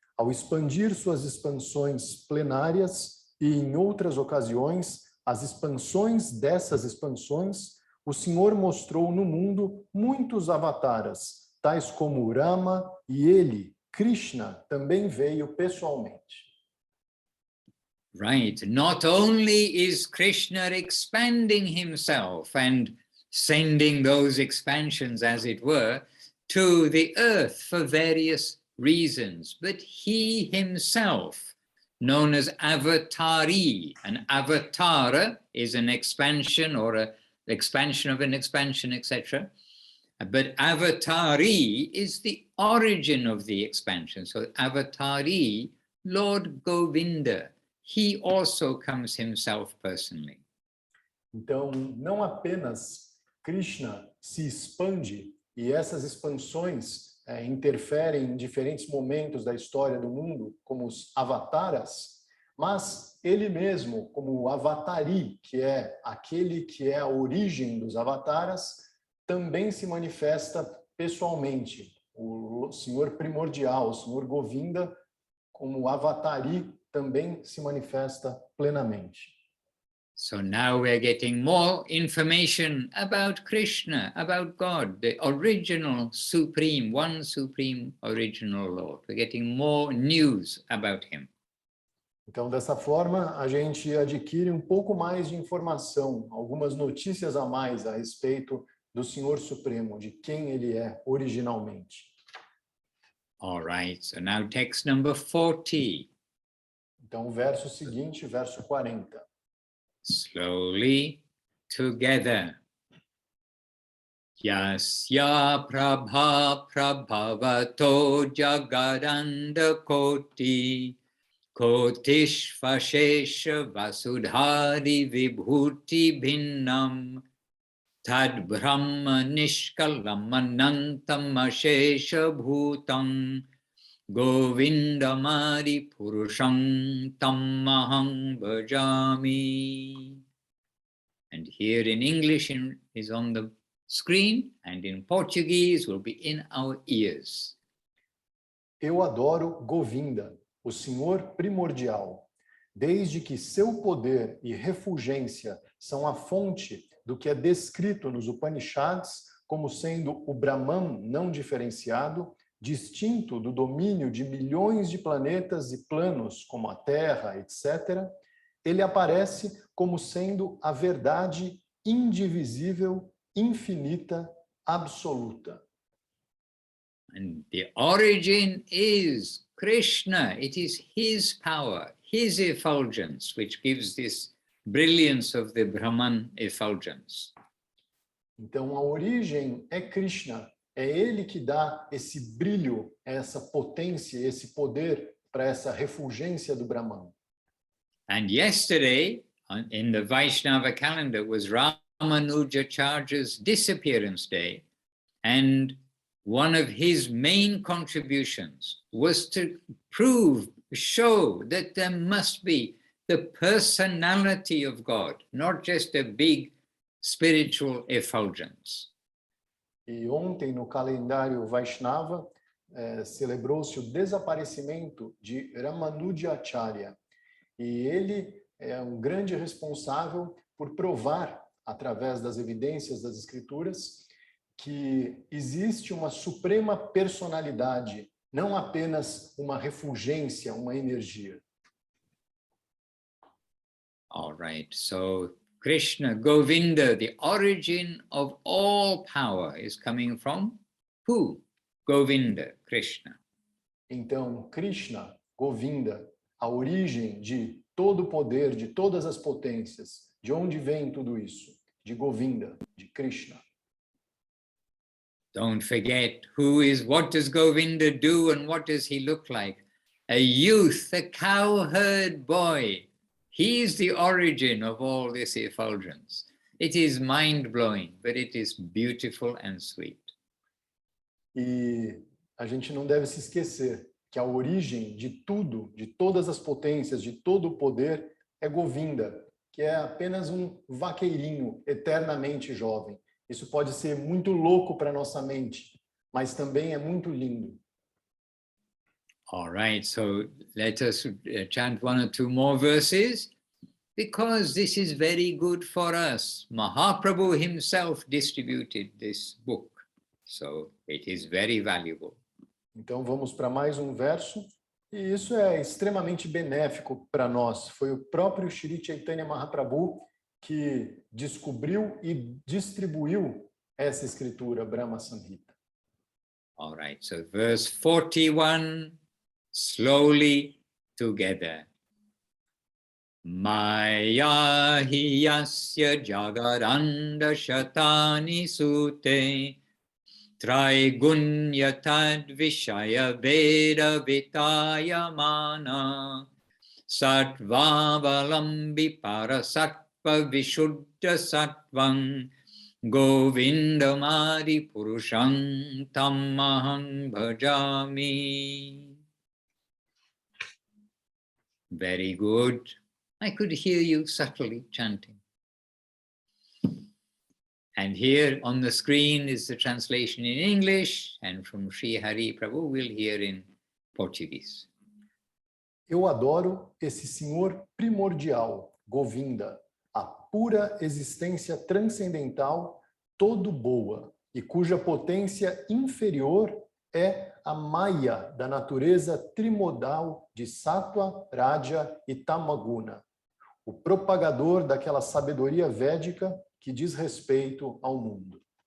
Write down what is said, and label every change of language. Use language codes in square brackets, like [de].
[pt] Ao expandir suas expansões plenárias e, em outras ocasiões, as expansões dessas expansões, o Senhor mostrou no mundo muitos avataras, tais como Rama, e ele, Krishna, também veio pessoalmente. [en] Right. Not only is Krishna expanding himself and sending those expansions, as it were, to the earth for various reasons, but he himself, known as Avatari, an avatara is an expansion or an expansion of an expansion, etc. But Avatari is the origin of the expansion. So Avatari, Lord Govinda, he also comes himself personally. [pt] Então, não apenas Krishna se expande e essas expansões interferem em diferentes momentos da história do mundo, como os avataras, mas ele mesmo, como o Avatari, que é aquele que é a origem dos avataras, também se manifesta pessoalmente. O Senhor primordial, o Senhor Govinda, como Avatari, também se manifesta plenamente. [en] So now we're getting more information about Krishna, about God, the original supreme, one supreme original Lord. We're getting more news about him. [pt] Então, dessa forma, a gente adquire um pouco mais de informação, algumas notícias a mais a respeito do Senhor Supremo, de quem ele é originalmente. [en] All right, so now text number 40. [pt] Então, o verso seguinte, verso 40. [en] Slowly together. [sa] Yasya prabha prabhavato jagadanda koti kotishvashesha vasudhari vibhuti bhinnam tad brahma nishkalam anantam ashesha bhutam Govinda Mari Purusham Tammaham Bhajami. [en] And here in English is on the screen, and in Portuguese will be in our ears. [pt] Eu adoro Govinda, o Senhor primordial, desde que seu poder e refulgência são a fonte do que é descrito nos Upanishads como sendo o Brahman não diferenciado, distinto do domínio de milhões de planetas e planos, como a Terra, etc., ele aparece como sendo a verdade indivisível, infinita, absoluta. [en] And the origin is Krishna. It is his power, his effulgence, which gives this brilliance of the Brahman effulgence. [pt] Então, a origem é Krishna. É ele que dá esse brilho, essa potência, esse poder para essa refulgência do Brahman. [en] And yesterday, in the Vaishnava calendar, was Ramanujacharya's disappearance day, and one of his main contributions was to show that there must be the personality of God, not just a big spiritual effulgence. [pt] E ontem, no calendário Vaishnava, celebrou-se o desaparecimento de Ramanujacharya. E ele é um grande responsável por provar, através das evidências das escrituras, que existe uma suprema personalidade, não apenas uma refulgência, uma energia. [en] All right, so Krishna, Govinda, the origin of all power is coming from who? Govinda, Krishna. [pt] Então, Krishna, Govinda, a origem de todo o poder, de todas as potências. De onde vem tudo isso? De Govinda, de Krishna. [en] Don't forget what does Govinda do and what does he look like? A youth, a cowherd boy. He is the origin of all this effulgence. It is mind-blowing, but it is beautiful and sweet. [pt] E a gente não deve se esquecer que a origem de tudo, de todas as potências, de todo o poder, é Govinda, que é apenas um vaqueirinho eternamente jovem. Isso pode ser muito louco para nossa mente, mas também é muito lindo. [en] All right, so let us chant one or two more verses, because this is very good for us. Mahaprabhu himself distributed this book, so it is very valuable. [pt] Então vamos para mais um verso, e isso é extremamente benéfico para nós. Foi o próprio Shri Chaitanya Mahaprabhu que descobriu e distribuiu essa escritura, Brahma Samhita. [en] All right, so verse 41, slowly together. [sa] Maya hi yasya jagaranda shatani sute Traigunya tad vishaya veda vitaya mana Sattva-valambi parasattva vishuddha sattvam Govindamadi purusham tammaham bhajami. [en] Very good. I could hear you subtly chanting. And here on the screen is the translation in English, and from Sri Hari Prabhu we'll hear in Portuguese. [pt] Eu adoro esse Senhor primordial, Govinda, a pura existência transcendental todo boa e cuja potência inferior é a Maya da natureza trimodal de Sattva, Raja e Tamaguna, o propagador daquela sabedoria védica que diz respeito ao mundo.